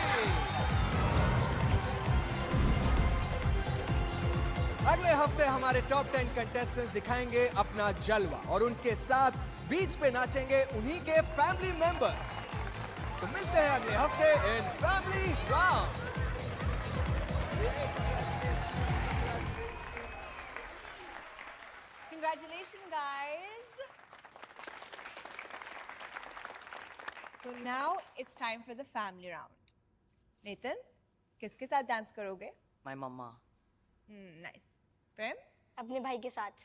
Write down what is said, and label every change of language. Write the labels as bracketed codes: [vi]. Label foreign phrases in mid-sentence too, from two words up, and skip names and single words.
[hi] अगले हफ्ते हमारे [en] top 10 contestants [hi] दिखाएंगे अपना जलवा और उनके साथ बीच पे नाचेंगे उन्हीं के [en] family members. [hi] तो मिलते हैं अगले हफ्ते [en] in family round. Congratulations, guys. So now it's time for the family round. Nathan, [hi] किसके साथ डांस करोगे? [en] My mama. Nice. [hi] प्रेम? अपने भाई के साथ।